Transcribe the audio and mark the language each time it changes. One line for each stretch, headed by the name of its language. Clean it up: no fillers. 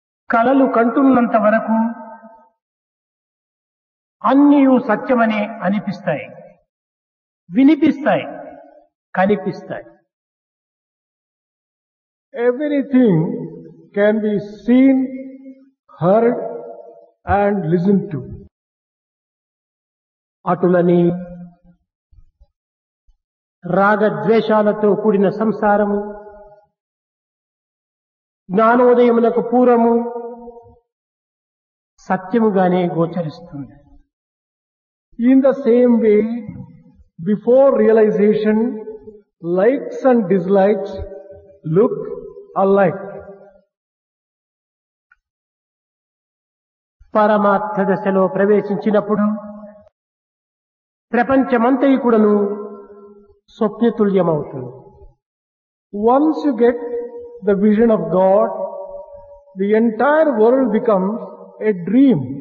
Telugu: కలలు కంటున్నంత వరకు అన్నియు సత్యమనే అనిపిస్తాయి, వినిపిస్తాయి, కనిపిస్తాయి.
English: Everything can be seen, heard and listened to.
Telugu: అటులని రాగద్వేషాలతో కూడిన సంసారము జ్ఞానోదయమునకు పూర్వము సత్యముగానే గోచరిస్తుంది.
English: In the same way, before realization, likes and dislikes look alike.
Telugu: పరమార్థ దశలో ప్రవేశించినప్పుడు ప్రపంచమంతయు కూడాను స్వప్నతుల్యమవుతుంది.
English: Once you get the vision of God, the entire world becomes a dream.